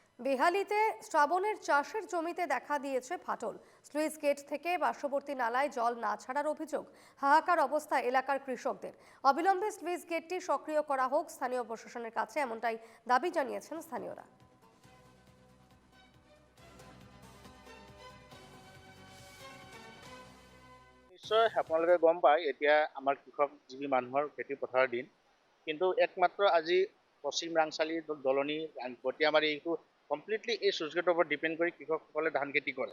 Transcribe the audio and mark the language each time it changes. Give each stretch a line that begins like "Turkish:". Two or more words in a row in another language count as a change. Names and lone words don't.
Bangla: বেহালিতে শ্রাবণের চাষের জমিতে দেখা দিয়েছে ফাটল।
English: sluice gate
Bangla: থেকে পার্শ্ববর্তী নালায় জল না ছাড়ার অভিযোগ। হাহাকার অবস্থা এলাকার কৃষকদের। অবিলম্বে
English: sluice gateটি
Bangla: সক্রিয় করা হোক স্থানীয় প্রশাসনের কাছে, এমনটাই দাবি জানিয়েছেন স্থানীয়রা।
Assamese: নিশ্চয় আপোনালোকে গম পায় এতিয়া আমাৰ কৃষকজীৱী মানুহৰ খেতি পথাৰৰ দিন, কিন্তু একমাত্ৰ আজি পশ্চিম ৰাংচালি দলনি গটিয়ামাৰি এইটো কমপ্লিটলি এই
English: sluice gateৰ
Assamese: ওপৰত ডিপেণ্ড কৰি কৃষকসকলে ধান খেতি কৰে।